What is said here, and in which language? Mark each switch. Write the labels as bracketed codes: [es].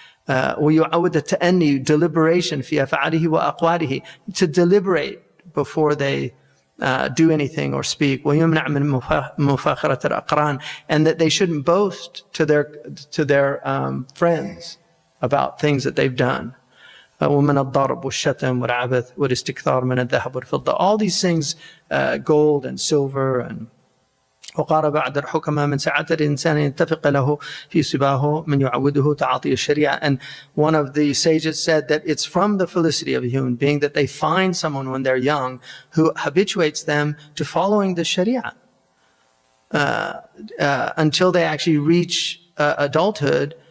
[ar] وَيُعَوِّدَ التَّأَنِّي, [en] deliberation [ar] فِي أَفْعَالِهِ وَأَقْوَالِهِ, [en] to deliberate before they do anything or speak. [ar] وَيُمْنَعْ مِنْ مُفَاخَرَةِ الْأَقْرَانِ, [en] and that they shouldn't boast to their friends about things that they've done. [ar] ومن الضرب والشتم والعبث والاستكثار من الذهب والفضة, [en] all these things, gold and silver. And [ar] وقال بعد الحكماء من سعة الإنسان يتفق له في صباه من يعوده تعاطي الشريعة. [en] And one of the sages said that it's from the felicity of a human being that they find someone when they're young who habituates them to following the Sharia until they actually reach adulthood.